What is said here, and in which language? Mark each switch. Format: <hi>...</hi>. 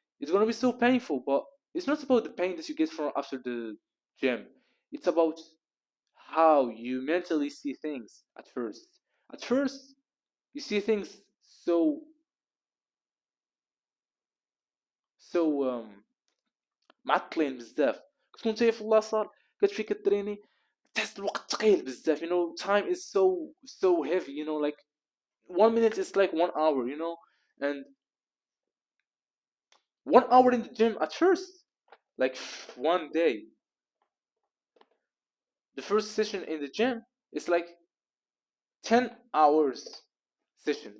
<en>It's gonna be so painful, but it's not about the pain that you get from after the gym. It's about how you mentally see things at first. At first, you see things so so</en> <ar>معطلين بزاف. كتكون نتايا في اللاصال كتمشي كتريني، تحس الوقت ثقيل بزاف.</ar> <en>Time is so heavy. Like 1 minute is like 1 hour. And 1 hour in the gym at first, like one day, the first session in the gym is like 10 hours session.</en>